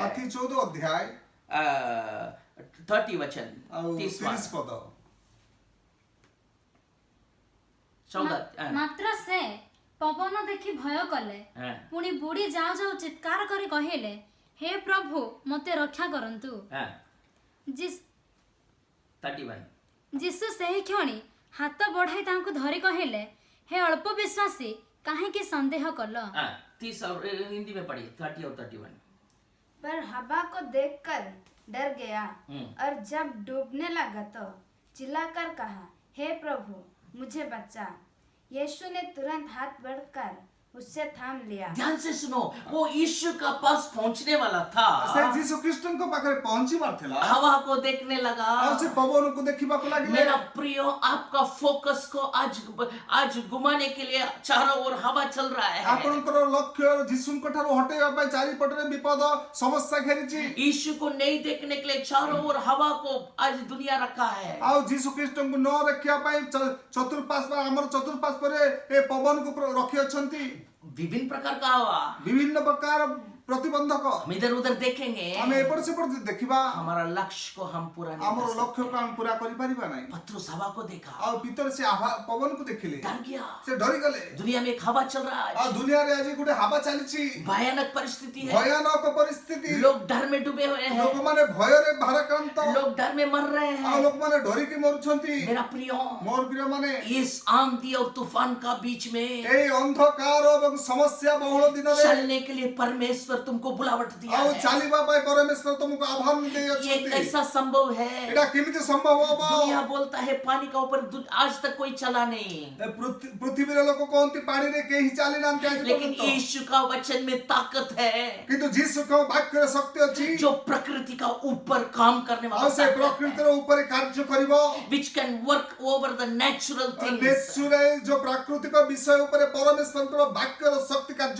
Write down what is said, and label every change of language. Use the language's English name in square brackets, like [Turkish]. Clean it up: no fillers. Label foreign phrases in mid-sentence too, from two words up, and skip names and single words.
[Odia] ମାଥି 14 ଅଧ୍ୟାୟ [Hindi] 30 वचन [Odia] ଆଉ 30 30 ପଦ। 14 ମାତ୍ର ସେ ପବନ ଦେଖି ଭୟ କଲେ, [Hindi] हाँ, [Odia] ପୁଣି ବୁଡ଼ି ଯାଉ ଯାଉ ଚିତ୍କାର କରି କହିଲେ, ହେ ପ୍ରଭୁ ମୋତେ ରକ୍ଷା କରନ୍ତୁ। [Hindi] हाँ, [Odia] ଯିସ୍- 31 ଯୀଶୁ ସେହି କ୍ଷଣି ହାତ ବଢ଼ାଇ ତାଙ୍କୁ ଧରି କହିଲେ, ହେ ଅଳ୍ପ ବିଶ୍ୱାସୀ କାହିଁକି ସନ୍ଦେହ କଲ? [Hindi] 30 और हिंदी में पढ़िए 30 और 31। पर हवा को देखकर डर गया हम्म। और जब डूबने लगा तो चिल्लाकर कहा, हे प्रभु मुझे बचा। यीशु ने तुरंत हाथ बढ़कर उससे थाम लिया। ध्यान से सुनो वो यीशु का पास पहुंचने वाला [Odia] ସେ [Hindi] था। [Odia] ଯୀଶୁ ଖ୍ରୀଷ୍ଟଙ୍କ ପାଖରେ ପହଞ୍ଚିବାର ଥିଲା। [Hindi] हवा को देखने लगा। [Odia] ଆଉ ସେ ପବନକୁ ଦେଖିବାକୁ ଲାଗିଲେ। [Hindi] मेरा प्रिय आपका फोकस को आज घुमाने के लिए चारों ओर हवा चल रहा है। [Odia] ଆପଣଙ୍କର ଲକ୍ଷ୍ୟ ଯୀଶୁଙ୍କ ଠାରୁ ହଟେଇବା ପାଇଁ ଚାରିପଟରେ ବିପଦ ସମସ୍ୟା ଘେରିଛି। [Hindi] यीशु को नहीं देखने के लिए चारों ओर हवा को आज दुनिया रखा है। [Odia] ଆଉ ଯୀଶୁ ଖ୍ରୀଷ୍ଟଙ୍କୁ ନ ରଖିବା ପାଇଁ ଚତୁର୍ପାର୍ଶ୍ୱ ଆମର ଚତୁର୍ପାର୍ଶ୍ୱରେ ଏ ପବନକୁ ରଖିଅଛନ୍ତି। [Hindi] विभिन्न प्रकार का हवा [Odia] ବିଭିନ୍ନ ପ୍ରକାର ପ୍ରତିବନ୍ଧକ। [Hindi] हम इधर उधर देखेंगे। [Odia] ଆମେ ଏପଟ ସେପଟ ଦେଖିବା [Hindi] हमारा लक्ष्य को हम पूरा नहीं [Odia] ଆମର [Hindi] कर सकते। [Odia] ଲକ୍ଷ୍ୟକୁ ଆମେ ପୁରା କରିପାରିବା ନାହିଁ। [Hindi] पतरस हवा को देखा, [Odia] ଆଉ ପିତର ସେ ପବନକୁ ଦେଖିଲେ [Hindi] डर गया। [Odia] ସେ ଡରିଗଲେ। [Hindi] दुनिया में एक हवा चल रहा है, [Odia] ଆଉ ଦୁନିଆରେ ଆଜି ଗୋଟେ ହାବା ଚାଲିଛି। [Hindi] भयानक परिस्थिति है। [Odia] ଭୟାନକ ପରିସ୍ଥିତି। [Hindi] लोग डर में डूबे हुए हैं, [Odia] ଲୋକମାନେ ଭୟରେ ଭାରାକ୍ରାନ୍ତ। [Hindi] लोग डर में मर रहे [Odia] ଆଉ [Hindi] हैं। [Odia] ଲୋକମାନେ ଡରିକି ମରୁଛନ୍ତି। [Hindi] मेरा प्रिय [Odia] ମୋର ପ୍ରିୟମାନେ [Hindi] इस आंधी और तूफान का बीच में [Odia] ଏଇ ଅନ୍ଧକାର ଏବଂ ସମସ୍ୟା ବହୁଳ ଦିନରେ [Hindi] चलने के लिए परमेश्वर तुमको बुलावट दिया [Odia] ଆଉ [Hindi] है। [Odia] ଚାଲିବା ପାଇଁ ପରମେଶ୍ୱର ତୁମକୁ ଆହ୍ୱାନ [Hindi] ये [Odia] ଦେଇଅଛନ୍ତି। [Hindi] कैसा संभव है? [Odia] ଏଇଟା କେମିତି ସମ୍ଭବ ହବ? [Hindi] दुनिया बोलता है पानी का ऊपर आज तक कोई चला नहीं, [Odia] ପୃଥିବୀର ଲୋକ କହନ୍ତି ପାଣିରେ କେହି ଚାଲି ନାହାନ୍ତି ଆଜି [Hindi] लेकिन [Odia] ପର୍ଯ୍ୟନ୍ତ। [Hindi] यीशु का वचन में ताकत है [Odia] କିନ୍ତୁ ଯୀଶୁଙ୍କ ବାକ୍ୟରେ ଶକ୍ତି ଅଛି। [Hindi] जो प्रकृति का ऊपर काम करने [Odia] ଆଉ [Hindi] वाला [Odia] ସେ [Hindi] ताकत है, [Odia] ପ୍ରକୃତିର ଉପରେ କାର୍ଯ୍ୟ କରିବ। [English] which can work over the natural things। [Odia] ନେଚୁରାଲ ଯୋଉ ପ୍ରାକୃତିକ ବିଷୟ ଉପରେ ପରମେଶ୍ୱରଙ୍କର ବାକ୍ୟର ଶକ୍ତି କାର୍ଯ୍ୟ